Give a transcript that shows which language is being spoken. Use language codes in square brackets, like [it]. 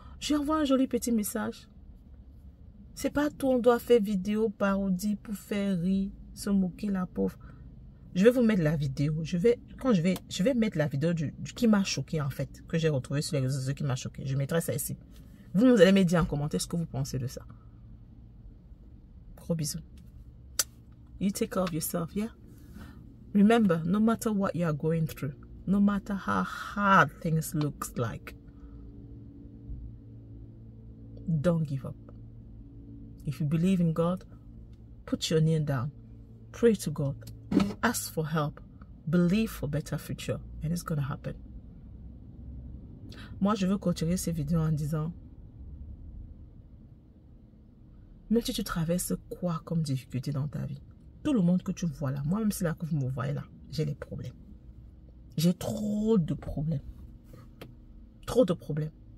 [fr] Je envoie un joli petit message. C'est pas tout, on doit faire vidéo, parodie pour faire rire, se moquer la pauvre. Je vais vous mettre la vidéo. Je vais mettre la vidéo qui m'a choqué en fait, que j'ai retrouvé sur les réseaux sociaux qui m'a choqué. Je mettrai ça ici. Vous allez me dire en commentaire ce que vous pensez de ça. Gros bisous. [en] You take care of yourself, yeah? Remember, no matter what you are going through, no matter how hard things look like, don't give up. If you believe in God, put your knee down. Pray to God. Ask for help. Believe for better future. And it's going to happen. [fr] Moi, je veux continuer ces vidéos en disant, même si tu traverses quoi comme difficulté dans ta vie, tout le monde que tu vois là, moi même si là que vous me voyez là, j'ai des problèmes. J'ai trop de problèmes. Trop de problèmes.